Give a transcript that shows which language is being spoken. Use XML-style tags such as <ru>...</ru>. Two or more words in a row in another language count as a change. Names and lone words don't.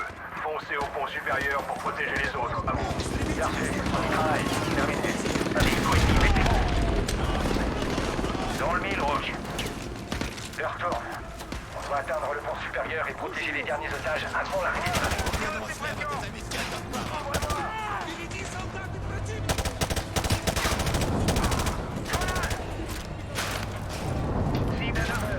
<fr>Foncez au pont supérieur pour protéger les autres. À vous. Parfait, on y travaille. Terminé. Un véhicule ennemi, mettez-vous. Dans le mille, Roach. Leur tourne. On doit atteindre le pont supérieur et protéger les derniers otages avant l'arrivée des marines.</fr> <ru>Впереди солдаты противника!</ru> <fr>Cible à 9h.</fr>